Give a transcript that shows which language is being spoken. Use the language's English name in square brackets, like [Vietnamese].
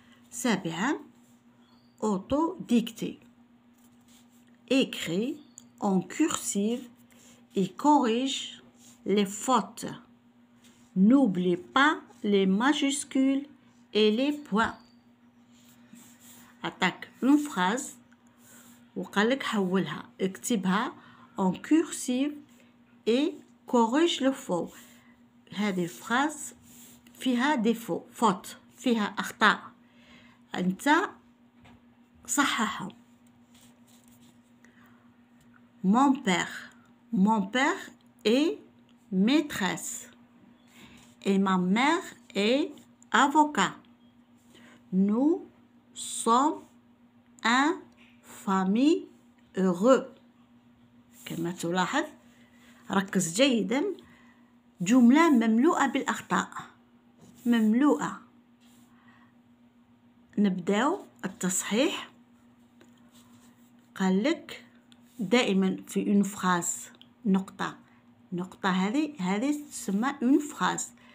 [Arabic] سابعا [French] auto-dictée. Écrit en cursive et corrige les fautes. N'oublie pas les majuscules et les points. [Arabic] عطاك [French] une phrase [Arabic] وقالك حولها، اكتبها [French] en cursive et corrige le faux. [Arabic] هذه الفراز فيها ديفو فوت، فيها أخطاء، أنت صححهم. [French] Mon père est maîtresse et ma mère est avocat. Nous sommes une famille heureux. [Arabic] كما تلاحظ ركز جيدا، جملة مملوءة بالأخطاء، مملوءة. نبداو التصحيح. قال لك دائما في اون فراز نقطة هذه تسمى اون فراز.